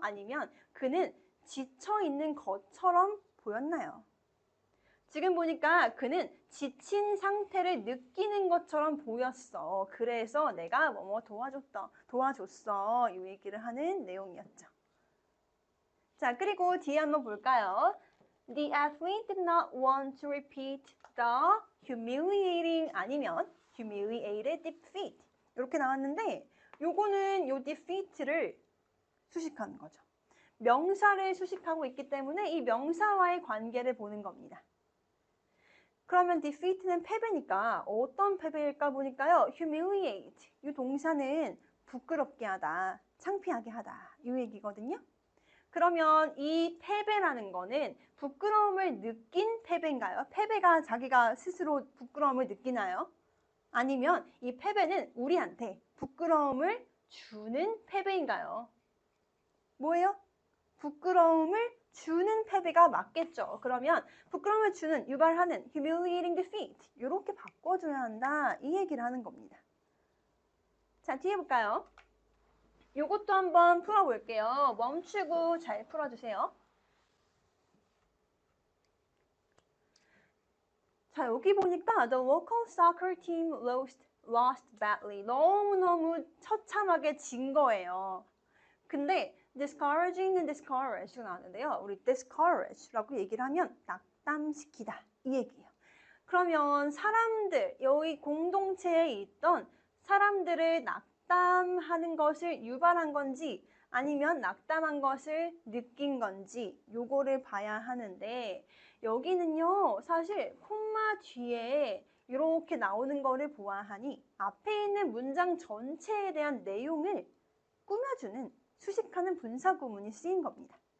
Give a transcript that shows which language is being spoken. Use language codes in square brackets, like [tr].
[ko] 아니면 그는 지쳐 있는 것처럼 보였나요? 지금 보니까 그는 지친 상태를 느끼는 것처럼 보였어. 그래서 내가 뭐뭐 도와줬어. 이 얘기를 하는 내용이었죠. 자, 그리고 뒤에 한번 볼까요? [en] The athlete did not want to repeat the humiliating [ko] 아니면 [en] humiliated defeat. [ko] 이렇게 나왔는데 요거는 요 defeat를 수식하는 거죠. 명사를 수식하고 있기 때문에 이 명사와의 관계를 보는 겁니다. 그러면 defeat는 패배니까 어떤 패배일까 보니까요. humiliate 이 동사는 부끄럽게 하다, 창피하게 하다 이 얘기거든요. 그러면 이 패배라는 거는 부끄러움을 느낀 패배인가요? 패배가 자기가 스스로 부끄러움을 느끼나요? 아니면 이 패배는 우리한테 부끄러움을 주는 패배인가요? 뭐예요? 부끄러움을 주는 패배가 맞겠죠. 그러면 부끄러움을 주는, 유발하는 [en] humiliating defeat [ko] 이렇게 바꿔줘야 한다. 이 얘기를 하는 겁니다. 자, 뒤에 볼까요? 요것도 한번 풀어볼게요. 멈추고 잘 풀어주세요. 자, 여기 보니까 [en] the local soccer team lost badly. [ko] 너무너무 처참하게 진 거예요. 근데 discouraging, discourage가 나왔는데요. 우리 discourage라고 얘기를 하면 낙담시키다 이 얘기예요. 그러면 사람들, 여기 공동체에 있던 사람들을 낙담하는 것을 유발한 건지 아니면 낙담한 것을 느낀 건지 요거를 봐야 하는데 여기는요 사실 콤마 뒤에 이렇게 나오는 거를 보아하니 앞에 있는 문장 전체에 대한 내용을 꾸며주는 수식하는 분사 구문이 쓰인 겁니다.